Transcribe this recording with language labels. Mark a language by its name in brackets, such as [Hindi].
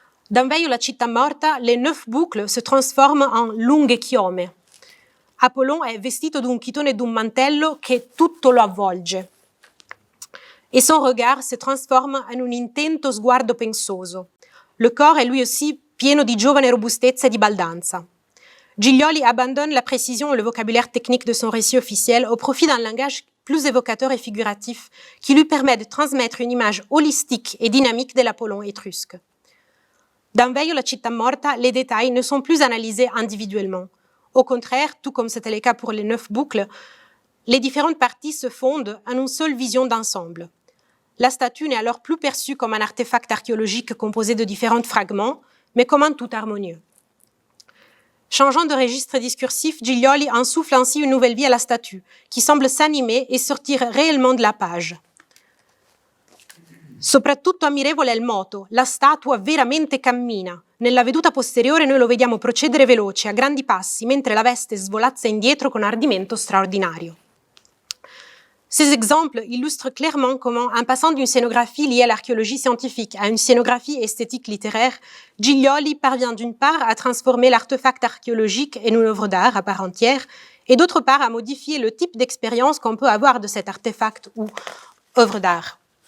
[French] Dans Veio la città morta, les 9 boucles se transforment en [Italian] lunghe chiome. Apollon è vestito d'un chitone e d'un mantello che tutto lo avvolge. [French] Et son regard se transforme en un [Italian] intento sguardo pensoso. [French] Le corps est lui aussi [Italian] pieno di giovane robustezza e di baldanza. [French] Giglioli abandonne la précision et le vocabulaire technique de son récit officiel au profit d'un langage plus évocateur et figuratif qui lui permet de transmettre une image holistique et dynamique de l'Apollon étrusque. Dans Veio la città morta, les détails ne sont plus analysés individuellement. Au contraire, tout comme c'était le cas pour les 9 boucles, les différentes parties se fondent en une seule vision d'ensemble. La statue n'est alors plus perçue comme un artefact archéologique composé de différents fragments, mais comme un tout harmonieux. Changeant de registre discursif, Giglioli insouffle ainsi une nouvelle vie à la statue, qui semble s'animer et sortir réellement de la page. [Italian] Soprattutto ammirevole è il moto, la statua veramente cammina. Nella veduta posteriore noi lo vediamo procedere veloce, a grandi passi, mentre la veste svolazza indietro con ardimento straordinario. [French] Ces exemples illustrent clairement comment, en passant d'une scénographie liée à l'archéologie scientifique à une scénographie esthétique littéraire, Giglioli parvient d'une part à transformer l'artefact archéologique en une œuvre d'art à part entière, et d'autre part à modifier le type d'expérience qu'on peut avoir de cet artefact ou œuvre d'art.